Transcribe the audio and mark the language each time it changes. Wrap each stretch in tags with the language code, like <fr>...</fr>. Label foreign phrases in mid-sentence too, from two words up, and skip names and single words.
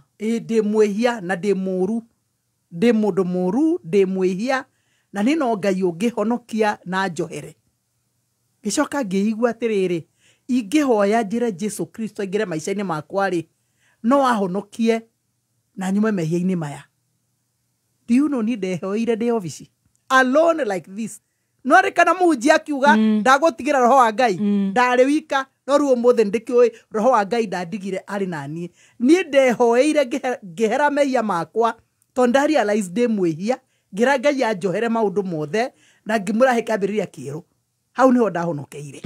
<ki>ndĩ mwĩhia na ndĩ mũru ndĩ mũndũ mũru ndĩ mwĩhia na nĩ no Ngai ũngĩhonokia na njohere ngĩcoka ngĩigua atĩrĩrĩ ingĩhoya njĩre Jesu Kristo aingĩre maica-inĩ makwa rĩ no ahonokie na nyume mehia-inĩ maya</ki> <en>do you know</en> <ki>ni ndehoire ndĩ obici</ki> <en>alone like this</en> <ki>no rĩ kana mũhunjia akiuga ndagũtigĩra roho wa Ngai ndarĩ wika no rĩu ũmũthĩ ndĩkĩũĩ roho wa Ngai ndandigire arĩ na niĩ ndehoeire ngĩhera mehia makwa tondũ ndarealize ndĩ mwĩhia ngĩra Ngai anjohere maũndũ mothe na ngĩmũrahe kĩambĩrĩria kĩerũ hau nĩho ndahonokeire</ki>